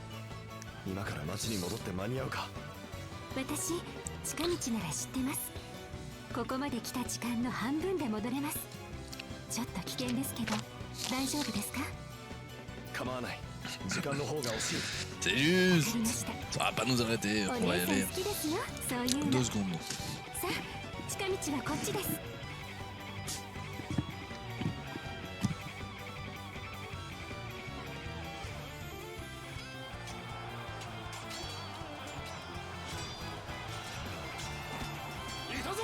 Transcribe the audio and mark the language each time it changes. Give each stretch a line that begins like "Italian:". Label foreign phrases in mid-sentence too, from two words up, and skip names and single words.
Japanese: 今から町に戻って間に合うか。私、近道なら知ってます。ここまで来た時間の半分で戻れます。ちょっと危険ですけど大丈夫ですか？構わない。時間の方が惜しい。
French: C'est
Japanese: わか
French: juste.
Japanese: りました。
French: Ça va pas nous arrêter,
Japanese: お
French: on va y
Japanese: 姉さん
French: aller.
Japanese: 好きですよ、そういうの。
French: 2 secondes.
Japanese: さあ、近道はこっちです。いたぞ。